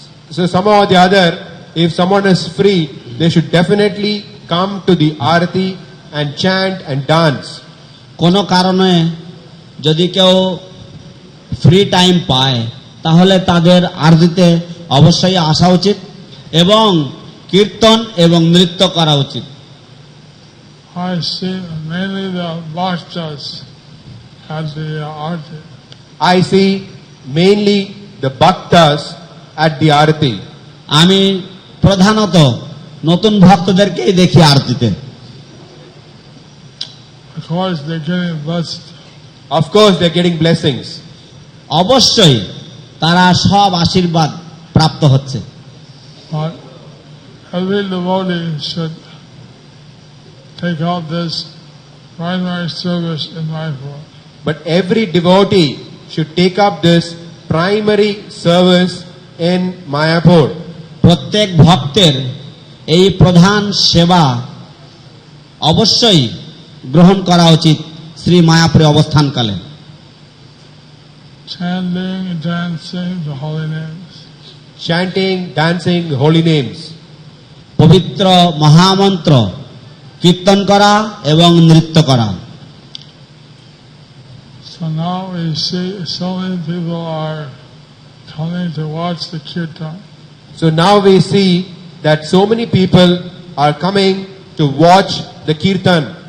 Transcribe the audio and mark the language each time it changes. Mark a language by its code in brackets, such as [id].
[en] So somehow or the other, if someone is free, they should definitely come to the arati and chant and dance. [bn] কোনো কারণে যদি কেউ free time পায় তাহলে তাদের আরতিতে অবশ্যই আসা উচিত এবং কীর্তন এবং নৃত্য করা উচিত। [en] I see mainly the bhaktas at the arti. I see mainly the bhaktas at the arati. [bn] আমি প্রধানত নতুন ভক্তদেরকেই দেখি আরতিতে। [en] Of course, they're getting blessed. Of course, they're getting blessings. [bn] অবশ্যই তারা সব আশীর্বাদ প্রাপ্ত হচ্ছে। [en] But every devotee should take out this primary service in Mayapur. But every devotee should take up this primary service in Mayapur. [bn] প্রত্যেক ভক্তের এই প্রধান সেবা অবশ্যই গ্রহণ করা উচিত শ্রী মায়াপুরে অবস্থানকালে। [en] Chanting, dancing the holy names. Chanting, dancing, holy names. [bn] পবিত্র মহামন্ত্র কীর্তন করা এবং নৃত্য করা। [en] So now we see so many people are coming to watch the kirtan. So now we see that so many people are coming to watch the kirtan.